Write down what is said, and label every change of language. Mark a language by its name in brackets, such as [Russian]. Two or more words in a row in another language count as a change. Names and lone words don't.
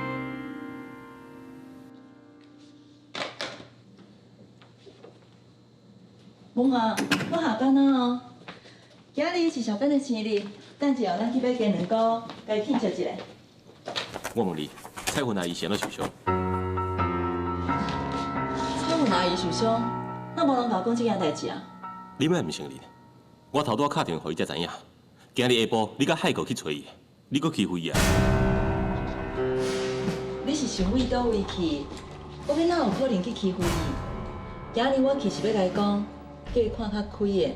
[Min Nan Chinese] 文华，我下班了哦。今日是小芬的生日，等一下咱去买鸡卵糕，甲伊庆祝一下。我问你，彩云阿姨是安怎受伤？彩云阿姨受伤，那无人甲我讲这件代志啊？你莫唔承认？我头拄打电话给伊才知影，今日下晡你甲海哥去找伊，你搁欺负伊啊？你是想为倒位去？我要哪有可能去欺负伊？今日我去是要甲伊讲，叫伊看较开的。